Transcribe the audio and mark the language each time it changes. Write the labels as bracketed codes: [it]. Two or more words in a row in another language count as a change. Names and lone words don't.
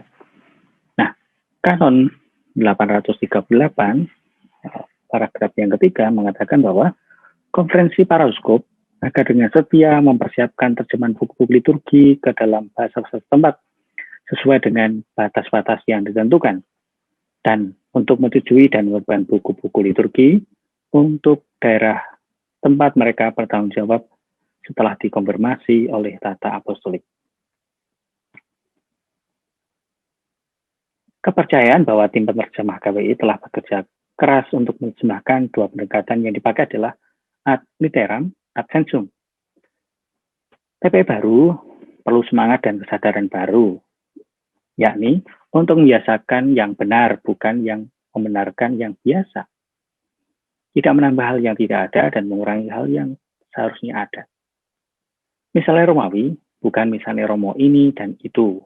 [id] Nah, Kanon 838 paragraf yang ketiga mengatakan bahwa konferensi para uskup agar dengan setia mempersiapkan terjemahan buku-buku liturgi ke dalam bahasa setempat sesuai dengan batas-batas yang ditentukan, dan untuk menyetujui dan menerbitkan buku-buku liturgi untuk daerah tempat mereka bertanggung jawab setelah dikonfirmasi oleh Tata Apostolik. Kepercayaan bahwa tim penerjemah KWI telah bekerja keras untuk menerjemahkan dua pendekatan yang dipakai adalah [la] ad literam, ad sensum. [id] TPE baru perlu semangat dan kesadaran baru, yakni untuk membiasakan yang benar, bukan yang membenarkan yang biasa. Tidak menambah hal yang tidak ada dan mengurangi hal yang seharusnya ada. Misalnya Romawi, bukan misalnya Romo ini dan itu.